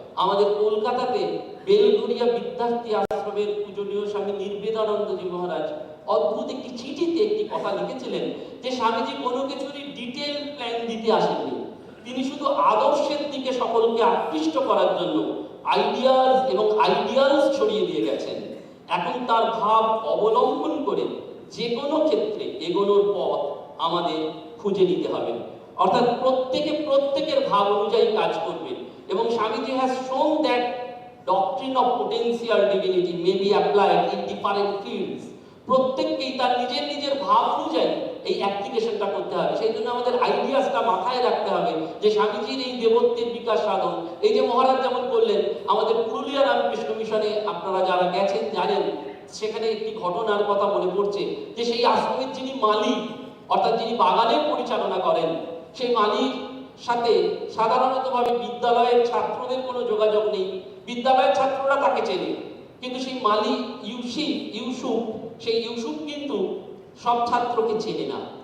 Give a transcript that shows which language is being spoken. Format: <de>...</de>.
<bn>আমাদের কলকাতাতে বেলঘরিয়া বিদ্যার্থী আশ্রমের পূজনীয় স্বামী নির্বেদানন্দজি মহারাজ অদ্ভুত একটি চিঠিতে একটি কথা লিখেছিলেন যে স্বামীজি কোনো কিছুরই ডিটেল প্ল্যান দিতে আসেননি, তিনি শুধু আদর্শের দিকে সকলকে আকৃষ্ট করার জন্য আইডিয়াস এবং আইডিয়ালস ছড়িয়ে দিয়ে গেছেন। এখন তার ভাব অবলম্বন করে যে কোনো ক্ষেত্রে এগোনোর পথ আমাদের খুঁজে নিতে হবে। অর্থাৎ প্রত্যেকের ভাব অনুযায়ী কাজ করবে।</bn> <en>এবং Swamiji has shown that doctrine of potential divinity may be applied in different fields.</en> <bn>প্রত্যেককেই তার নিজের ভাব অনুযায়ী এই অ্যাপ্লিকেশনটা করতে হবে। সেই জন্য আমাদের আইডিয়াসটা মাথায় রাখতে হবে যে স্বামীজির এই দেবত্বের বিকাশ সাধন, এই যে মহারাজ যেমন বললেন, আমাদের পুরুলিয়া রামকৃষ্ণ মিশনে আপনারা যারা গেছেন জানেন, সেখানে একটি ঘটনার কথা মনে পড়ছে যে সেই আশ্রমের যিনি মালিক, অর্থাৎ যিনি বাগানের পরিচালনা করেন, সেই মালিক সাথে সাধারণতভাবে বিদ্যালয়ের ছাত্রদের কোনো যোগাযোগ নেই, বিদ্যালয়ের ছাত্ররা তাকে চেনে, কিন্তু সেই মালিক ইউসুফ কিন্তু সব ছাত্রকে চেনে না।</bn>